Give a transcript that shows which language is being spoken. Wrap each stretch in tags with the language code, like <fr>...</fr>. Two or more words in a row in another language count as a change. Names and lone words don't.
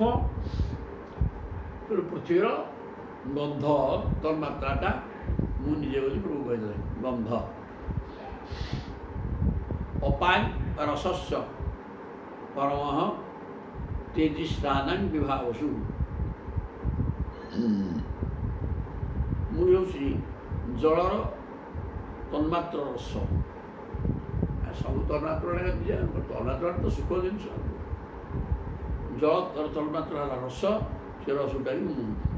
<or>ତେଣୁ ପୃଥ୍ବୀର ଗନ୍ଧ ତନ୍ମାତ୍ରାଟା ମୁଁ ନିଜେ ବୋଲି ପ୍ରଭୁ କହିଦେ ଗନ୍ଧ।</or> <sa>अपां रसस्य परमः तेजिस्तानां विभावसु।</sa> <or>ମୁଁ ହେଉଛି ଜଳର ତନ୍ମାତ୍ର ରସ। ସବୁ ତନ୍ମାତ୍ରା ତନ୍ମାତ୍ରା ତ ସୁଖ ଜିନିଷ। ଜଳର ତନ୍ମାତ୍ରା ହେଲା ରସ, ସେ ରସଟା ବି ମୁଁ।</or>